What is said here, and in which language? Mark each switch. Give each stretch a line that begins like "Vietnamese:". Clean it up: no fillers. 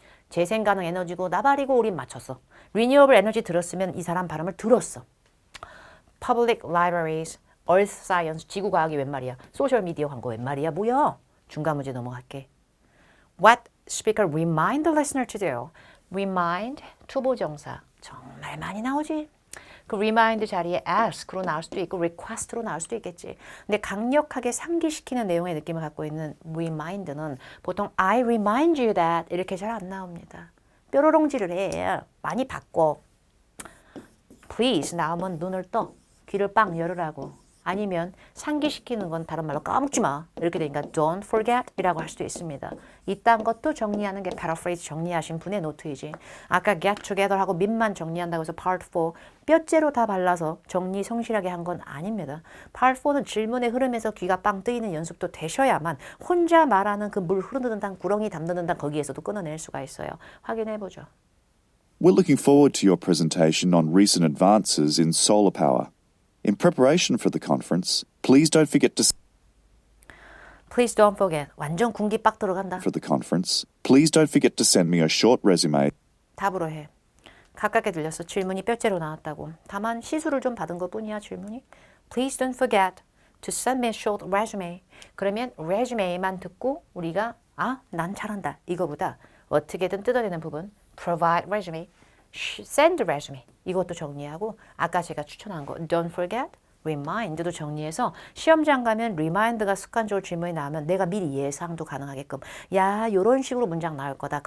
Korean: 재생 가능 에너지고 나발이고 우린 맞췄어.
English: Renewable energy
Korean: 들었으면 이 사람 발음을 들었어.
English: Public libraries, earth science,
Korean: 지구과학이 웬 말이야. 소셜미디어 광고 웬 말이야. 뭐야. 중간 문제 넘어갈게.
English: What speaker remind the listener to do?
Korean: Remind, 투보정사. 정말 많이 나오지. 그 remind 자리에 ask로 나올 수도 있고 request로 나올 수도 있겠지. 근데 강력하게 상기시키는 내용의 느낌을 갖고 있는 remind는 보통
English: I remind you that
Korean: 이렇게 잘 안 나옵니다. 뾰로롱질을 해. 많이 바꿔. Please 나오면 눈을 떠. 귀를 빵 열으라고. 아니면 상기시키는 건 다른 말로 까먹지 마. 이렇게 되니까
English: don't forget
Korean: 이라고 할 수도 있습니다. 이딴 것도 정리하는 게 paraphrase 정리하신 분의 노트이지. 아까 get together 하고 민만 정리한다고 해서 part 4 뼈째로 다 발라서 정리 성실하게 한 건 아닙니다. part 4는 질문의 흐름에서 귀가 빵 뜨이는 연습도 되셔야만 혼자 말하는 그 물 흐르는 단 구렁이 담는 단 거기에서도 끊어낼 수가 있어요. 확인해보죠.
English: We're looking forward to your presentation on recent advances in solar power. In preparation for the conference, please don't forget to Please don't forget.
Korean: 완전 군기 빡 들어간다.
English: for the conference. Please don't forget to send me a short resume.
Korean: 답으로 해. 가깝게 들렸어. 질문이 뼈째로 나왔다고. 다만 시술을 좀 받은 것뿐이야 질문이.
English: Please don't forget to send me a short resume.
Korean: 그러면 resume만 듣고 우리가 난 잘한다. 이거보다 어떻게든 뜯어내는 부분
English: provide resume, send resume
Korean: 이것도 정리하고 아까 제가 추천한 거
English: don't forget,
Korean: remind도 정리해서 시험장 가면 remind가 습관적으로 질문이 나오면 내가 미리 예상도 가능하게끔 야 요런 식으로 문장 나올 거다.